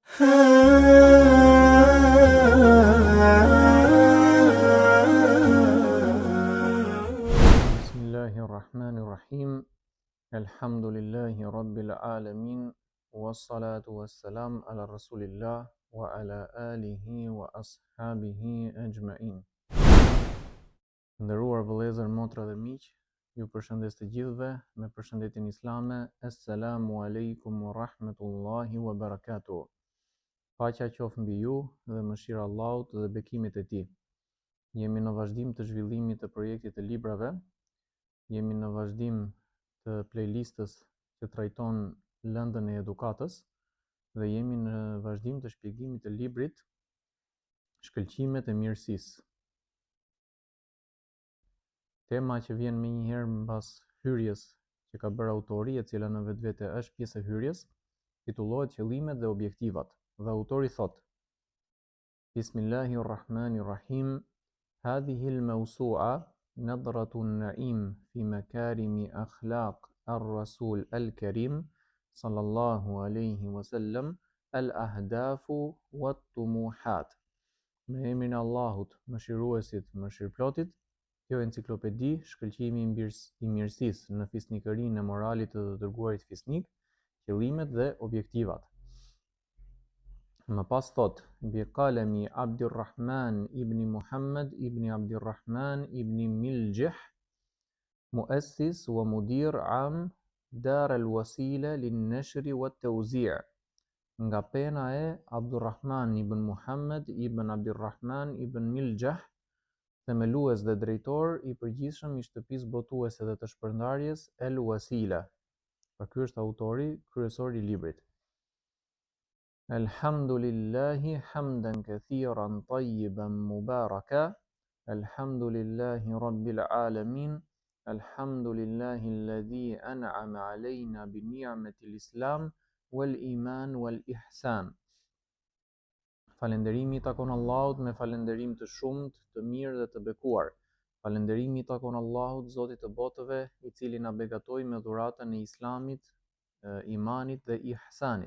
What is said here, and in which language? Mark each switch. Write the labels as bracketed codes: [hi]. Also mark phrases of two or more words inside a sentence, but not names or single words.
[ar] بسم الله الرحمن الرحيم. الحمد لله رب العالمين. والصلاة والسلام على رسول الله وعلى آله وأصحابه أجمعين. [sq] Nderuar vëllezër, motra dhe miq, ju përshëndes të gjithëve me përshëndetjen islame. [ar] السلام عليكم ورحمة الله وبركاته. [sq] Paqja qoftë mbi ju dhe mëshira e Allahut dhe bekimet e tij. Jemi në vazhdim të zhvillimit të projektit të librave. Jemi në vazhdim të playlistës që trajton lëndën e edukatës dhe jemi në vazhdim të shpjegimit të librit Shkëlqimet e mirësisë. Tema që vjen menjëherë mbas hyrjes që ka bërë autori, e cila në vetvete është pjesë e hyrjes, titullohet Qëllimet dhe objektivat. Dhe autori thot: [ar] بسم الله الرحمن الرحيم. هذه الموسوعة نضرة النعيم في مكارم أخلاق الرسول الكريم صلى الله عليه وسلم الأهداف والطموحات. [sq] Me emrin e Allahut, mëshiruesit, mëshirëplotit. Kjo enciklopedi, shkëlqimi i mirësisë në fisnikërinë e moralit të dërguarit fisnik, qëllimet dhe objektivat. Më pas thot: [ar] بقلم عبد الرحمن بن محمد بن عبد الرحمن بن ملوح، مؤسس ومدير عام دار الوسيلة للنشر والتوزيع'. [sq] Nga pena e Abdurrahman ibn Muhammad ibn Abdurrahman ibn Miljih, themelues dhe drejtor i përgjithshëm i shtëpisë botuese dhe të shpërndarjes El-Wasila. Pra ky është autori kryesor i librit. [ar] الحمد لله حمدا كثيرا طيبا مباركا. الحمد لله رب العالمين. الحمد لله الذي أنعم علينا بنعمة الإسلام والإيمان والإحسان. [sq] Falënderimi i takon Allahut me falënderim të shumt, të mirë dhe të bekuar. Falënderimi i takon Allahut, Zotit të botëve, i cili na begatoi me dhuratën e Islamit, imanit dhe ihsanit.